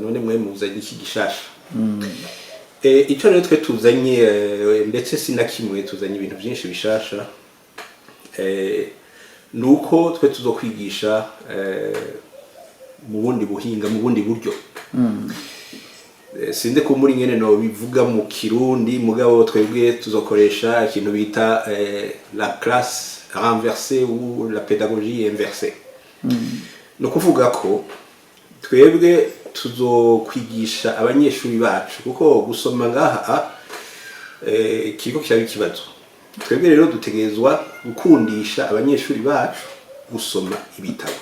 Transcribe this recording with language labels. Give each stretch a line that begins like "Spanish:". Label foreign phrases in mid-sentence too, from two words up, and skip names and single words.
Rundi: None mwe muzanye iki gishasha? Ico rero twe tuzanye ndetse sinakimwe tuzanye ibintu byinshi bishasha. Nuko twe tuzokwigisha mu bundi buhinga, mu bundi buryo. Sinde ko muri ngene no bivuga mu Kirundi, mugabo twebwe tuzokoresha ikintu bita
French: la classe renversée ou la pédagogie inversée.
Rundi: No kuvuga ko twebwe tuzokwigisha abanyeshuri bacu kuko gusoma ngaha kiriko kiraba ikibazo. Twebwe rero dutegerezwa gukundisha abanyeshuri bacu gusoma ibitabo.